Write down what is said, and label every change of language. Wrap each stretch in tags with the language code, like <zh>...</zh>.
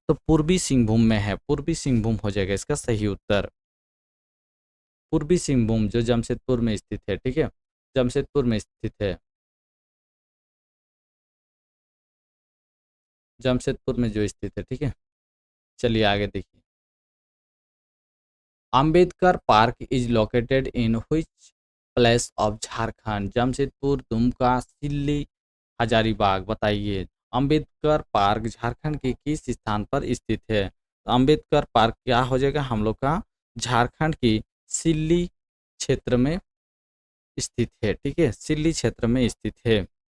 <hi>तो पूर्वी सिंहभूम में है। पूर्वी सिंहभूम हो जाएगा इसका सही उत्तर। पूर्वी सिंहभूम जो जमशेदपुर में स्थित है, ठीक है, जमशेदपुर में स्थित है। जमशेदपुर में जो स्थित है, ठीक है। चलिए आगे देखिए।</hi> <en>Ambedkar park is located in which place of Jharkhand?</en> <hi>Jamshedpur, Dumka, सिल्ली, हजारीबाग। बताइए अंबेडकर पार्क झारखंड के किस स्थान पर स्थित है? तो अंबेडकर पार्क क्या हो जाएगा हम लोग का? झारखंड की सिल्ली क्षेत्र में स्थित है, ठीक है, सिल्ली क्षेत्र में स्थित है।</hi>